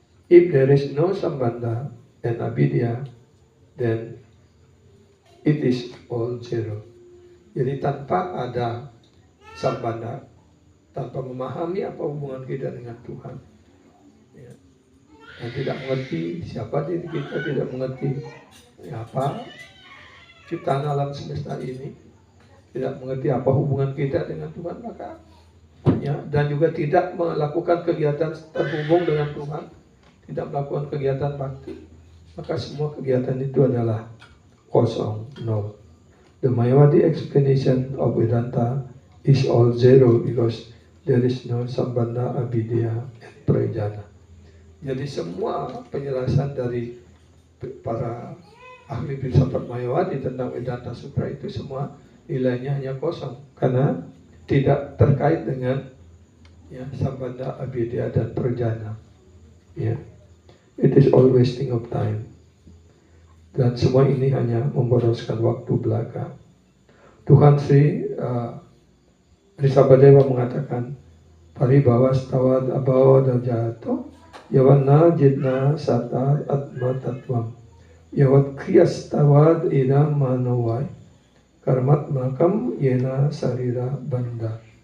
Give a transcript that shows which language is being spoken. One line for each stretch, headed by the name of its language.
English: If there is no sambandha and abidya, then it is all zero.
Indonesian: Jadi tanpa ada sambandha, tanpa memahami apa hubungan kita dengan Tuhan, ya, dan tidak mengerti siapa diri kita, tidak mengerti apa ciptaan alam semesta ini, tidak mengerti apa hubungan kita dengan Tuhan, maka ya, dan juga tidak melakukan kegiatan terhubung dengan Tuhan, tidak melakukan kegiatan bakti, maka semua kegiatan itu adalah kosong, nol.
English: The Mayavadi explanation of Vedanta is all zero because there is no sambandha, abidya, and prajana.
Indonesian: Jadi semua penjelasan dari para ahli filsafat Mayavadi tentang Vedanta Sutra itu semua nilainya hanya kosong karena tidak terkait dengan ya, sambandha, abidya, dan prajana. Ya.
English: It is all wasting of time.
Indonesian: Dan semua ini hanya memboroskan waktu belaka. Tuhan Sri Risabhadeva mengatakan,
Sanskrit: Paribhavas tawad abhava jato yavanna jidna sata atma tatvam yavat kriyas tawad idam manawai karmat makam yena sarira banda.